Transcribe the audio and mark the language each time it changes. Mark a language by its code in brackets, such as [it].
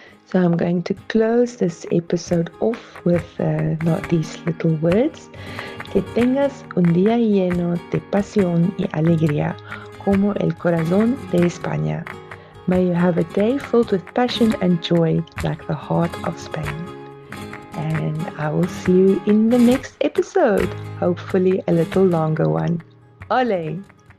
[en] So I'm going to close this episode off with not these little words. [es] Que tengas un día lleno de pasión y alegría, como el corazón de España. [en] May you have a day filled with passion and joy like the heart of Spain. And I will see you in the next episode, hopefully a little longer one. Ole!